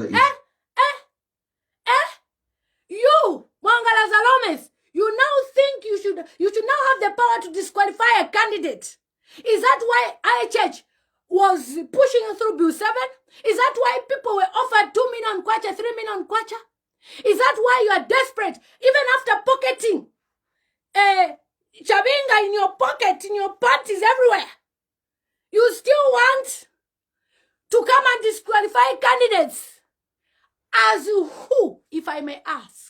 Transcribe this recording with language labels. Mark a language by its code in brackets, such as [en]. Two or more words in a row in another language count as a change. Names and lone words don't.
[en] You, Mwangala Zaloumis, you now think you should now have the power to disqualify a candidate. Is that why IHH was pushing through Bill 7? Is that why people were offered 2 million kwacha, 3 million kwacha? Is that why you are desperate, even after pocketing Chabinga in your pocket, in your panties, everywhere? You still want to come and disqualify candidates? As who, if I may ask?